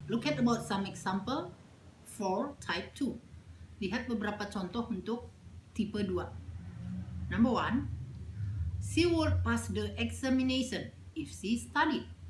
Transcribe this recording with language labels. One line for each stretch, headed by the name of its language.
English: Look at about some example for type 2.
Indonesian: Lihat beberapa contoh untuk tipe 2.
English: Number 1, she would pass the examination if she studied.